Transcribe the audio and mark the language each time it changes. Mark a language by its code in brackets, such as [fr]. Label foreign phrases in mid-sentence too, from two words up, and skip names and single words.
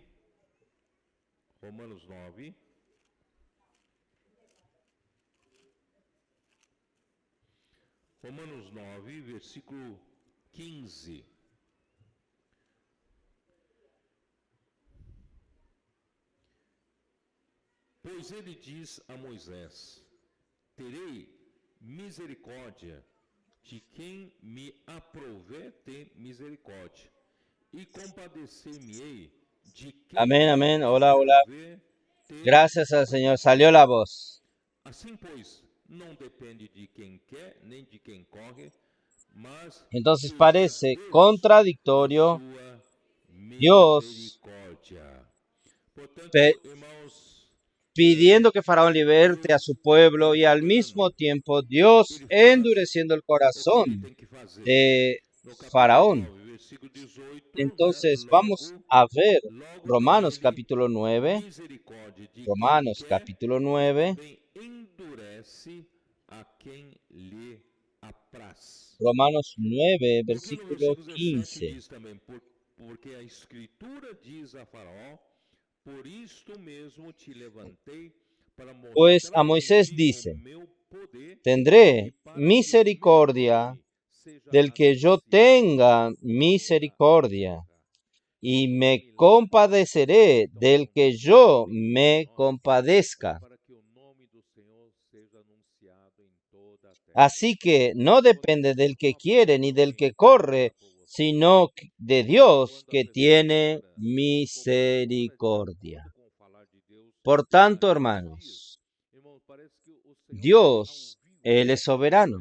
[pt] Romanos 9. Romanos 9, versículo 15. Pois ele diz a Moisés: terei misericórdia de quem me aprouver ter misericórdia, e compadecer-me-ei de quem [es] Amén, amén. Hola, hola. [pt] aprouver ter [es] Gracias al Señor. Salió la voz. [pt] Assim, pois, não depende de quem quer, nem de quem corre, mas [es] Entonces que parece [pt] Deus, [es] contradictorio [pt] sua [es] Dios [pt] misericórdia. Portanto, pe- irmãos, [es] pidiendo que Faraón liberte a su pueblo y al mismo tiempo Dios endureciendo el [pt] o que ele [es] corazón [pt] tem que fazer. [es] de [pt] No capítulo [es] Faraón. [pt] 9, versículo 18, [es] Entonces vamos [pt] logo, [es] a ver [pt] logo [es] Romanos [pt] teve [es] capítulo 9, [pt] misericórdia de quem [es] Romanos [pt] quer, [es] capítulo [pt] e [es] 9, [pt] também endurece a quem lhe apraz. [es] Romanos 9, [pt] Porque no [es] versículo [pt] versículo 17 [es] 15. [pt] diz também, porque a Escritura diz a Faraó, por isto mesmo te levantei para [es] Pues a [pt] mostrar em [es] Moisés [pt] ti o [es] dice, [pt] meu poder e [es] tendré [pt] para que [es] misericordia [pt] meu nome seja [es] del que yo [pt] anunciado [es] tenga [pt] em toda [es] misericordia, [pt] a terra. [es] y me compadeceré del que yo me compadezca. [pt] Para que o nome do Senhor seja anunciado em toda a terra. [es] Así que no depende del que quiere ni del que corre, sino de Dios que tiene misericordia. Por tanto, hermanos, Dios, Él es soberano.